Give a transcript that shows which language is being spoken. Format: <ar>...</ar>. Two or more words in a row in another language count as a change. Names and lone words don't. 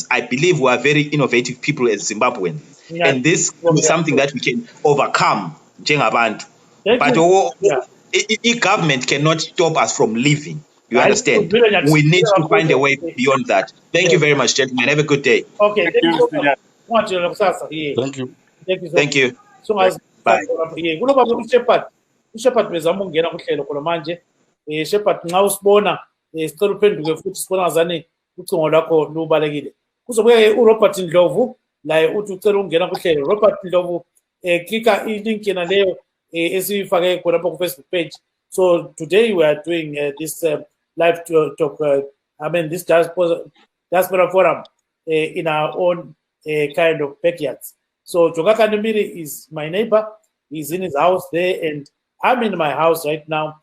<en>I believe we are very innovative people as Zimbabweans, and this is something that we can overcome. Abantu. But government cannot stop us from living. You understand? We need to find a way beyond that. Thank you very much, gentlemen. Have a good day. Okay, thank you. Thank you. Thank you. So Bye.</en> <nd>uShepherd bezama ukungena kuhlelo khona manje. Shepherd nxa usibona sicela uphenduke futhi sibona ngazani ucingo lwakho lubalekile. Kuzobuye uRobert Ndlovu laye uthi ucela ukungena kuhlelo. Robert Ndlovu klika ilink yena leyo esifake khona lapha ku Facebook page.</nd> <en>So today we are doing this live talk, this diaspora forum in our own kind of backyards. So Jogaka Ndimiri is my neighbor. He's in his house there, and I'm in my house right now.</en>